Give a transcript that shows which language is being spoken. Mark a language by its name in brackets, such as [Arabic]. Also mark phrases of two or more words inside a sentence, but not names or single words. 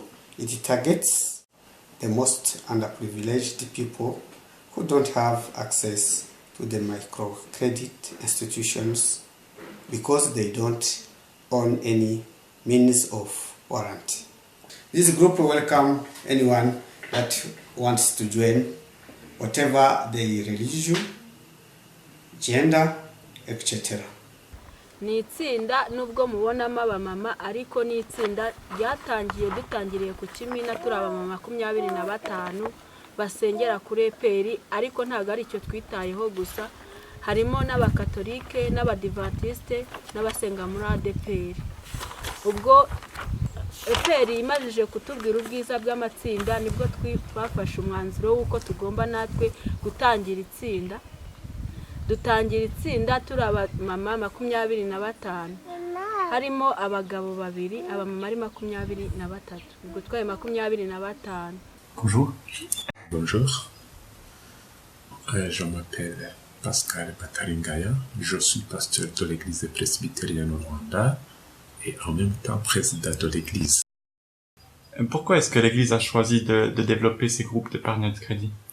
[English] It targets the most underprivileged people who don't have access to the microcredit institutions because they don't own any means of warranty. This group will welcome anyone that wants to join, whatever their religion, gender, etc. [Kinyarwanda] Ni itsinda nubwo mubonamo abamama ariko ni itsinda dutangiriye ku Kimina turi abamama 25 basengera kuri EPR ariko ntago ari cyo twitayeho gusa harimo n'abakatolike n'abadivantiste n'abasenga muri ADPR. Ubwo EPR imajije kutubwira ubwiza bw'amatsinda nibwo twafashe umwanzuro w'uko tugomba natwe gutangira itsinda. Dutangira itsinda turi abamama 25 harimo abagabo babiri abamama ari 23 ubwo twaye 25. [French] Bonjour. Bonjour. Je m'appelle Pascal Bataringaya, je suis pasteur de l'église presbytérienne au Rwanda et en même temps président de l'église. Pourquoi est-ce que l'église a choisi de développer ces groupes d'épargne de crédit?